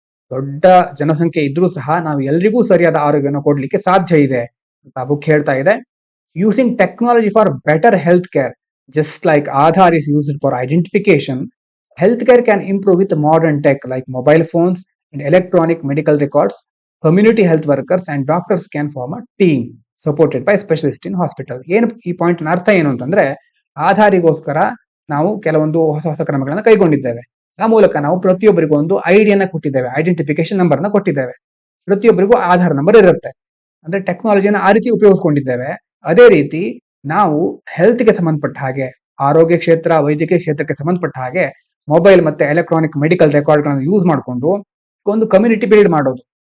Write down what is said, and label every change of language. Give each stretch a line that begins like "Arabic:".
Kannada: ದೊಡ್ಡ ಜನಸಂಖ್ಯೆ ಇದ್ರೂ ಸಹ ನಾವು ಎಲ್ರಿಗೂ ಸರಿಯಾದ ಆರೋಗ್ಯವನ್ನು ಕೊಡ್ಲಿಕ್ಕೆ ಸಾಧ್ಯ ಇದೆ ಅಂತ ಬುಕ್ ಹೇಳ್ತಾ ಇದೆ.
English: Using technology for better health care, just like Aadhaar is used for identification, healthcare can improve with modern tech like mobile phones and electronic medical records. Community health workers and doctors can form a team supported by specialists in hospital.
Kannada: ಏನು ಈ point ಅರ್ಥ ಏನು ಅಂತಂದ್ರೆ, ಆಧಾರಿಗೋಸ್ಕರ ನಾವು ಕೆಲವೊಂದು ಹೊಸ ಹೊಸ ಕ್ರಮಗಳನ್ನು ಕೈಗೊಂಡಿದ್ದೇವೆ. ಆ ಮೂಲಕ ನಾವು ಪ್ರತಿಯೊಬ್ಬರಿಗೂ ಒಂದು ಐಡಿಯನ್ನ ಕೊಟ್ಟಿದ್ದೇವೆ, ಐಡೆಂಟಿಫಿಕೇಶನ್ ನಂಬರ್ನ ಕೊಟ್ಟಿದ್ದೇವೆ. ಪ್ರತಿಯೊಬ್ಬರಿಗೂ ಆಧಾರ್ ನಂಬರ್ ಇರುತ್ತೆ. ಅಂದ್ರೆ ಟೆಕ್ನಾಲಜಿಯನ್ನು ಆ ರೀತಿ ಉಪಯೋಗಿಸ್ಕೊಂಡಿದ್ದೇವೆ. ಅದೇ ರೀತಿ ನಾವು ಹೆಲ್ತ್ಗೆ ಸಂಬಂಧಪಟ್ಟ ಹಾಗೆ, ಆರೋಗ್ಯ ಕ್ಷೇತ್ರ, ವೈದ್ಯಕೀಯ ಕ್ಷೇತ್ರಕ್ಕೆ ಸಂಬಂಧಪಟ್ಟ ಹಾಗೆ ಮೊಬೈಲ್ ಮತ್ತೆ ಎಲೆಕ್ಟ್ರಾನಿಕ್ ಮೆಡಿಕಲ್ ರೆಕಾರ್ಡ್ಗಳನ್ನು ಯೂಸ್ ಮಾಡಿಕೊಂಡು ಒಂದು ಕಮ್ಯುನಿಟಿ ಬಿಲ್ಡ್ ಮಾಡೋದು.